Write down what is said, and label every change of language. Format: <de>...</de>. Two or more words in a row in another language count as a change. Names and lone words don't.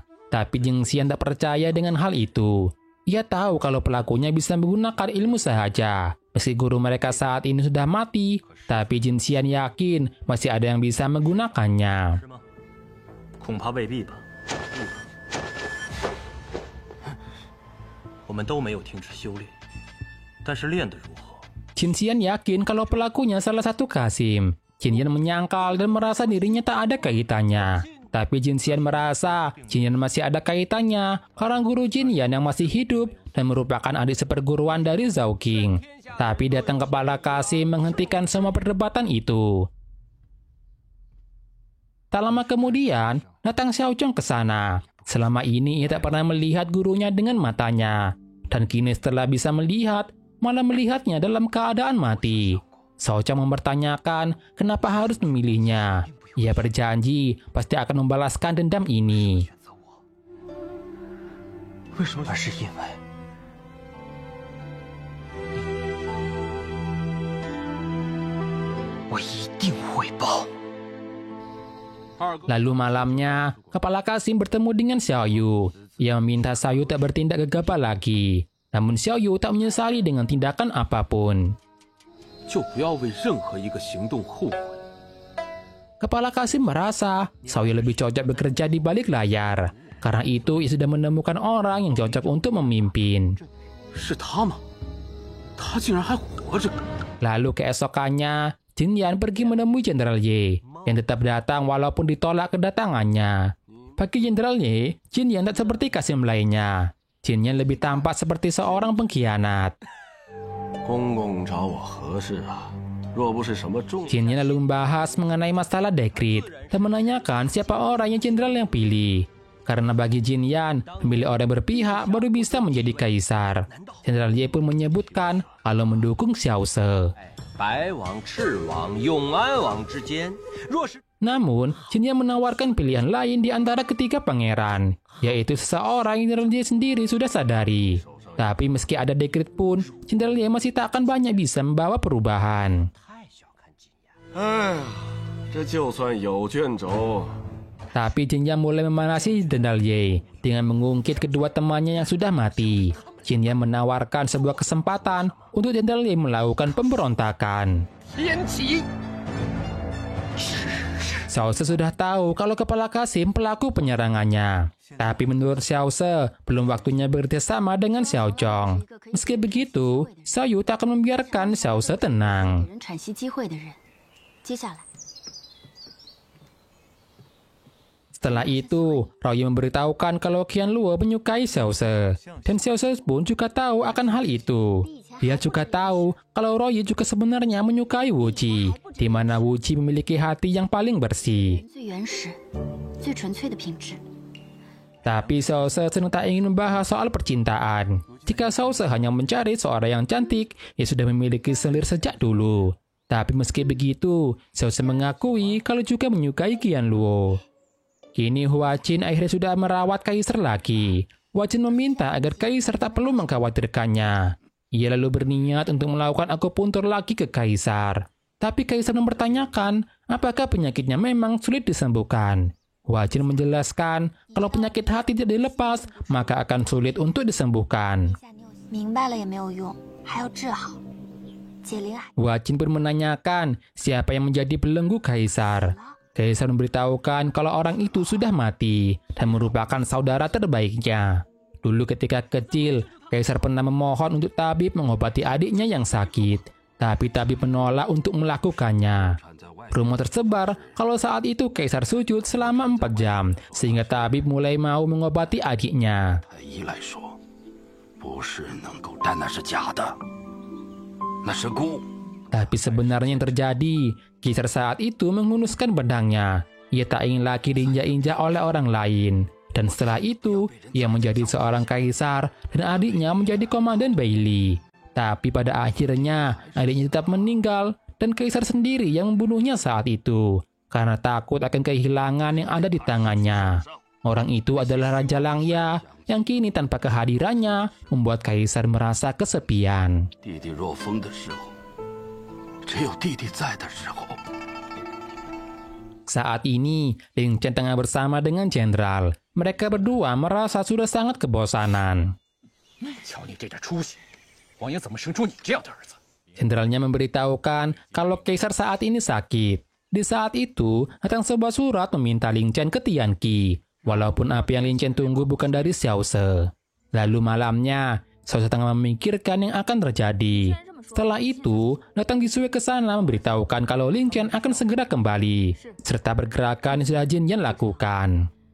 <id>Tapi Jing Xian tak percaya dengan hal itu. Ia tahu kalau pelakunya bisa menggunakan ilmu sahaja. Meski guru mereka saat ini sudah mati, tapi Jin Xian yakin masih ada yang bisa menggunakannya.</id> <zh>们都没有停止修炼，但是练得如何？</zh> <id>Qin Xian yakin kalau pelakunya salah satu Qasim. Qin Yan menyangkal dan merasa dirinya tak ada kaitannya. Tapi Qin Xian merasa Qin Yan masih ada kaitannya karena guru Qin Yan yang masih hidup dan merupakan adik seperguruan dari Zhao King. Tapi datang kepala Qasim menghentikan semua perdebatan itu. Tak lama kemudian, datang Xiao Zhong ke sana. Selama ini ia tak pernah melihat gurunya dengan matanya. Dan kini setelah bisa melihat, malah melihatnya dalam keadaan mati. Xiao Zhong mempertanyakan kenapa harus memilihnya. Ia berjanji pasti akan membalaskan dendam ini.</id> <zh>为什么？那是因为我一定会报。</zh> <id>Lalu malamnya, kepala Qasim bertemu dengan Xiao Yu. Ia meminta Xiao Yu tak bertindak gegabah lagi. Namun Xiao Yu tak menyesali dengan tindakan apapun.</id> <zh>就不要为任何一个行动后悔。</zh> <id>Kepala Qasim merasa Xiao Yu lebih cocok bekerja di balik layar. Karena itu, ia sudah menemukan orang yang cocok untuk memimpin.</id> <zh>是他吗？他竟然还活着！</zh> <id>Lalu keesokannya, Jin Yan pergi menemui Jenderal Ye, yang tetap datang walaupun ditolak kedatangannya. Bagi Jenderal Ye, Jin Yan tak seperti Qasim lainnya. Jin Yan lebih tampak seperti seorang pengkhianat.</id> <zh>公公找我何事啊？若不是什么重。</zh> <id>Jin Yan lalu membahas mengenai masalah dekrit dan menanyakan siapa orang yang jenderal yang pilih. Karena bagi Jin Yan, memilih orang berpihak baru bisa menjadi kaisar. Jenderal Ye pun menyebutkan kalau mendukung Xiao Se.</id> <zh>白王、赤王、永安王之间，若是</zh> <id>Namun, Jin Yan menawarkan pilihan lain di antara ketiga pangeran, yaitu seseorang yang Jenderal Ye sendiri sudah sadari. Tapi meski ada dekrit pun, Jenderal Ye masih tak akan banyak bisa membawa perubahan.</id> <zh>哎呀，这就算有卷轴。</zh> <id>Tapi Jin Yan mulai memanasi Jenderal Ye dengan mengungkit kedua temannya yang sudah mati. Jin Yan menawarkan sebuah kesempatan untuk Jenderal Ye melakukan pemberontakan. Xiao Se sudah tahu kalau kepala Qasim pelaku penyerangannya. Tapi menurut Xiao Se, belum waktunya bekerja sama dengan Xiao Zhong. Meski begitu, Xiao Yu tak akan membiarkan Xiao Se tenang.</id> <zh>人喘息机会的人，接下来。</zh> <id>Setelah itu, Rao Ye memberitahukan kalau Qian Luo menyukai Xiao Se. Dan Xiao Se pun juga tahu akan hal itu. Dia juga tahu kalau Rao Ye juga sebenarnya menyukai Wu Ji, di mana Wu Ji memiliki hati yang paling bersih.</id> <zh>最原始、最纯粹的品质。</zh> <id>Tapi Xiao Se sedang tak ingin membahas soal percintaan. Jika Xiao Se hanya mencari seorang yang cantik, ia sudah memiliki selir sejak dulu. Tapi meski begitu, Xiao Se mengakui kalau juga menyukai Qian Luo. Kini Hua Qin akhirnya sudah merawat kaisar lagi. Hua Qin meminta agar kaisar tak perlu mengkhawatirkannya. Ia lalu berniat untuk melakukan akupuntur lagi ke kaisar. Tapi kaisar mempertanyakan apakah penyakitnya memang sulit disembuhkan. Hua Qin menjelaskan kalau penyakit hati tidak dilepas, maka akan sulit untuk disembuhkan.</id> <zh>明白了也没有用，还要治好。解铃还</zh> <id>Hua Qin pun menanyakan siapa yang menjadi belenggu kaisar. Kaisar memberitahukan kalau orang itu sudah mati dan merupakan saudara terbaiknya. Dulu ketika kecil, Kaisar pernah memohon untuk tabib mengobati adiknya yang sakit. Tapi tabib menolak untuk melakukannya. Rumor tersebar kalau saat itu Kaisar sujud selama 4 jam, sehingga tabib mulai mau mengobati adiknya.</id> <zh>不是能够，但那是假的，那是蛊。</zh> <id>Tapi sebenarnya yang terjadi, Kaisar saat itu menghunuskan pedangnya. Ia tak ingin lagi diinjak-injak oleh orang lain. Dan setelah itu, ia menjadi seorang kaisar dan adiknya menjadi komandan Bailey. Tapi pada akhirnya, adiknya tetap meninggal dan kaisar sendiri yang membunuhnya saat itu. Karena takut akan kehilangan yang ada di tangannya. Orang itu adalah Raja Langya yang kini tanpa kehadirannya membuat kaisar merasa kesepian.</id> <zh>弟弟若疯的时候，只有弟弟在的时候。</zh> <id>Saat ini, Ling Chen tengah bersama dengan jenderal. Mereka berdua merasa sudah sangat kebosanan.</id> <zh>瞧你这点出息，王爷怎么生出你这样的儿子？</zh> <id>Jenderalnya memberitahukan kalau kaisar saat ini sakit. Di saat itu, datang sebuah surat meminta Ling Chen ke Tianqi. Walaupun apa yang Ling Chen tunggu bukan dari Xiao Se. Lalu malamnya, Xiao Se tengah memikirkan yang akan terjadi. Setelah itu, datang Jisue ke sana memberitahukan kalau Lin Chen akan segera kembali, serta pergerakan yang sudah Jin Yan lakukan.</id>